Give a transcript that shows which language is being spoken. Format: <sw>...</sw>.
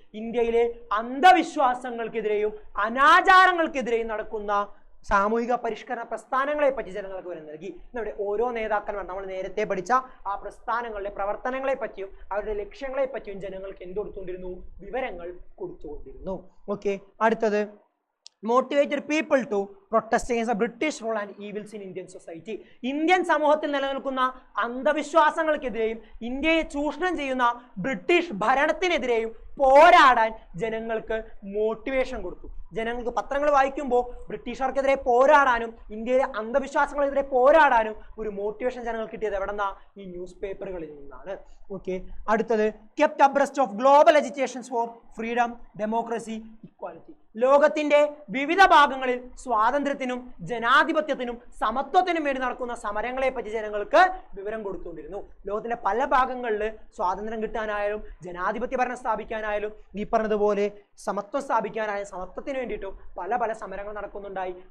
<ml>ഇന്ത്യയിലെ അന്ധവിശ്വാസങ്ങൾക്കെതിരെയും അനാചാരങ്ങൾക്കെതിരെയും നടക്കുന്ന സാമൂഹിക പരിഷ്കരണ പ്രസ്ഥാനങ്ങളെ പറ്റി ജനങ്ങൾക്ക് വിവരം നൽകി. ഇവിടെ ഓരോ നേതാക്കന്മാർ നമ്മൾ നേരത്തെ പഠിച്ച ആ പ്രസ്ഥാനങ്ങളുടെ പ്രവർത്തനങ്ങളെ പറ്റിയും അവരുടെ ലക്ഷ്യങ്ങളെ പറ്റിയും ജനങ്ങൾക്ക് എന്ത് കൊടുത്തുകൊണ്ടിരുന്നു? വിവരങ്ങൾ കൊടുത്തുകൊണ്ടിരുന്നു. ഓക്കെ, അടുത്തത്</ml> <en>motivated people to protest against the British rule and evils in Indian society.</en> <ml>Indian സമൂഹത്തിൽ നിലനിൽക്കുന്ന അന്ധവിശ്വാസങ്ങൾക്കെതിരെയും ഇന്ത്യയെ ചൂഷണം ചെയ്യുന്ന ബ്രിട്ടീഷ് ഭരണത്തിനെതിരെയും പോരാടാൻ ജനങ്ങൾക്ക് മോട്ടിവേഷൻ കൊടുത്തു. ജനങ്ങൾക്ക് പത്രങ്ങൾ വായിക്കുമ്പോൾ ബ്രിട്ടീഷുകാർക്കെതിരെ പോരാടാനും ഇന്ത്യയിലെ അന്ധവിശ്വാസങ്ങൾക്കെതിരെ പോരാടാനും ഒരു മോട്ടിവേഷൻ ജനങ്ങൾക്ക് കിട്ടിയത് എവിടെന്നാ? ഈ ന്യൂസ് പേപ്പറുകളിൽ നിന്നാണ്. ഓക്കെ, അടുത്തത്</ml> <en>kept abreast of global agitations for freedom, democracy, equality.</en> <ml>ലോകത്തിന്റെ വിവിധ ഭാഗങ്ങളിൽ സ്വാതന്ത്ര്യത്തിനും ജനാധിപത്യത്തിനും സമത്വത്തിനും വേണ്ടി നടക്കുന്ന സമരങ്ങളെ പറ്റി ജനങ്ങൾക്ക് വിവരം കൊടുത്തുകൊണ്ടിരുന്നു. ലോകത്തിന്റെ പല ഭാഗങ്ങളിൽ സ്വാതന്ത്ര്യം കിട്ടാനായാലും ജനാധിപത്യ ഭരണം സ്ഥാപിക്കാനായാലും ഈ പറഞ്ഞതുപോലെ സമത്വം സ്ഥാപിക്കാനായാലും സമത്വത്തിന് വേണ്ടിയിട്ടും പല പല സമരങ്ങൾ നടക്കുന്നുണ്ടായി.</ml>